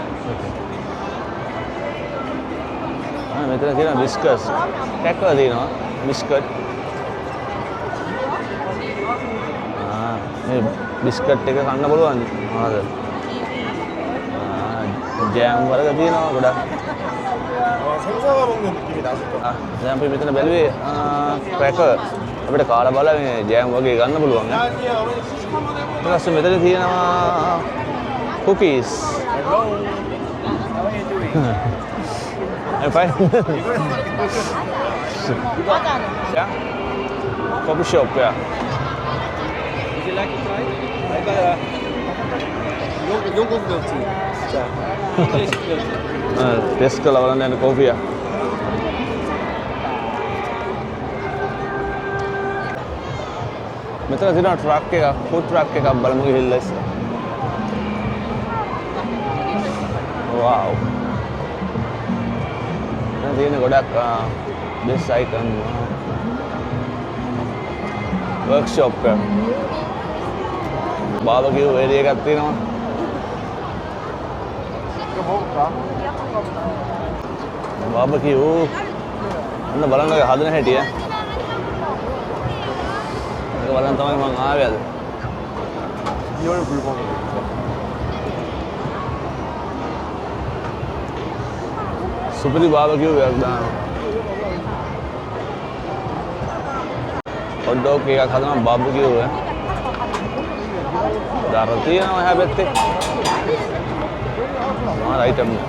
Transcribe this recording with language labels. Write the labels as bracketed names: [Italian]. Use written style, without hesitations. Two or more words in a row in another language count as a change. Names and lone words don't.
[Sinhala] මෙතන තියෙනවා බිස්කට්ස් කැක්කලා තියෙනවා. බිස්කට්. මේ බිස්කට් එක කන්න පුළුවන්. මොනවද? ජෑම් වර්ග තියෙනවා ගොඩක්. [Korean] 생사가 먹는 느낌이 나실 거예요. [Sinhala] දැන් අපි මෙතන බැලුවේ ක්‍රැකර්. අපිට කාලා බලලා මේ ජෑම් වගේ ගන්න පුළුවන්. [Korean] 아니야, 어머니 시식 한번 해보세요. [Sinhala] ඊට පස්සේ මෙතන තියෙනවා cookies. [English] Hello. How are you doing? I'm fine. Yeah. Coffee shop, yeah. Would you like to try? I got a 영국 milk tea. 자, English milk tea. [Sinhala] ටෙස්ට් කරලා බලන්න යන කෝපිය. මෙතන තියෙනවා ට්‍රක් එකක්, [English] food truck [Sinhala] එකක් බලමු ගිහිල්ලා ඉස්සර. Wow. දැන් තියෙන ගොඩක් [English] this item workshop [Sinhala] එක. [English] barbecue area [Sinhala] එකක් තියෙනවා. [Korean] 이거 먹을까? [Sinhala] barbecue අන්න බලන්න ඔය හදන හැටි ඈ. ඒක බලන්න තමයි මම ආවේ අද. [Korean] 2월 불고기. [Sinhala] සුපිරි barbecue එකක් දානවා. [English] hot dog [Sinhala] එකක් හදනවා barbecue එක. දර තියෙනවා එහා පැත්තේ. මාර item.